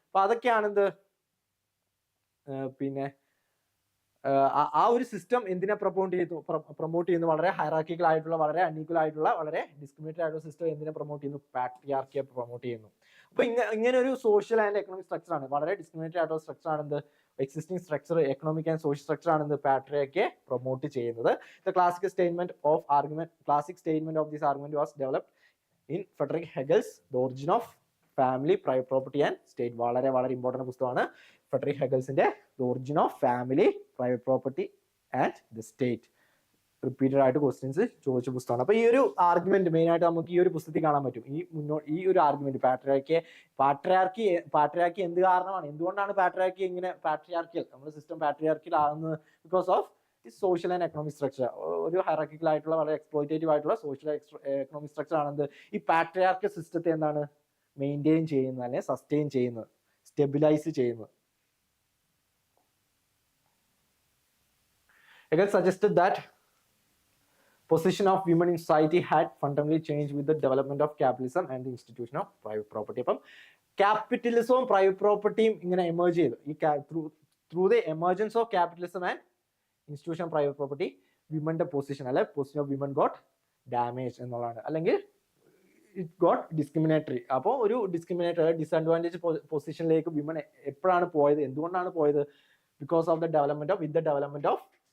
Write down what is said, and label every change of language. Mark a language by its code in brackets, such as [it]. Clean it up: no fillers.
[ml] അപ്പൊ അതൊക്കെയാണ് എന്ത് പിന്നെ ആ ഒരു സിസ്റ്റം എന്തിനെ പ്രൊമോട്ട് ചെയ്യുന്നു? വളരെ ഹൈറാർക്കിക്കൽ ആയിട്ടുള്ള വളരെ അൺഈക്വൽ ആയിട്ടുള്ള വളരെ ഡിസ്ക്രിമിനേറ്ററി ആയിട്ടുള്ള സിസ്റ്റം എന്തിനെ പ്രൊമോട്ട് ചെയ്യുന്നു? പാട്രിയാർക്കിയെ പ്രൊമോട്ട് ചെയ്യുന്നു. അപ്പൊ ഇങ്ങനെ ഒരു സോഷ്യൽ ആൻഡ് എക്കണോമിക് സ്ട്രക്ചർ ആണ്, വളരെ ഡിസ്ക്രിമിനേറ്ററി ആയിട്ടുള്ള സ്ട്രക്ചർ ആണ് എന്ത് existing structure, economic and social structure ആണ് എന്ത് പാട്രിയാർക്കിയെ പ്രൊമോട്ട് ചെയ്യുന്നത്. [en] The classic statement of this argument was developed in Friedrich Hegel's The Origin of Family, Private Property and State. [ml] വളരെ വളരെ ഇമ്പോർട്ടന്റ് പുസ്തകമാണ് Frederick ഹെഗൽസിന്റെ The Origin of Family, Private Property and the State. Repeated ആയിട്ട് questions ചോദിച്ച പുസ്തകമാണ്. അപ്പൊ ഈ ഒരു argument main ആയിട്ട് നമുക്ക് ഈ ഒരു പുസ്തകത്തിൽ കാണാൻ പറ്റും. ഈ ഒരു ആർഗ്യുമെന്റ് പാട്രിയാർക്കി എന്ത് കാരണമാണ്, എന്തുകൊണ്ടാണ് പാട്രിയാർക്കി ഇങ്ങനെ പാട്രിയാർക്കിയൽ നമ്മുടെ സിസ്റ്റം പാട്രിയാർക്കിയൽ ആകുന്നത്? Because of social and economic structure. ഒരു ഹൈറാർക്കിക്കൽ ആയിട്ടുള്ള വളരെ എക്സ്പ്ലോയിറ്റേറ്റീവ് ആയിട്ടുള്ള സോഷ്യൽ എക്കണോമിക് സ്ട്രക്ചർ ആണെന്ത് ഈ പാട്രിയാർക്കിയൽ സിസ്റ്റത്തെ എന്താണ് മെയിൻറ്റെയിൻ ചെയ്യുന്നത് അല്ലെങ്കിൽ സസ്റ്റെയിൻ ചെയ്യുന്നത്, സ്റ്റെബിലൈസ് ചെയ്യുന്നത്. [en] Hegel suggested that position of women in society had fundamentally changed with the development of capitalism and the institution of private property. [ml] അപ്പം ക്യാപിറ്റലിസവും പ്രൈവറ്റ് പ്രോപ്പർട്ടിയും ഇങ്ങനെ എമേർജ് ചെയ്തു. [en] ഈ through the emergence of capitalism and institution of private property [ml] വിമന്റെ position അല്ലെ [en] position of women got damage [ml] എന്നുള്ളതാണ്, അല്ലെങ്കിൽ [en] It got discriminatory. [ml] അപ്പോൾ ഒരു disadvantage പൊസിഷനിലേക്ക് വിമൻ എപ്പോഴാണ് പോയത്, എന്തുകൊണ്ടാണ് പോയത്? Because of the development of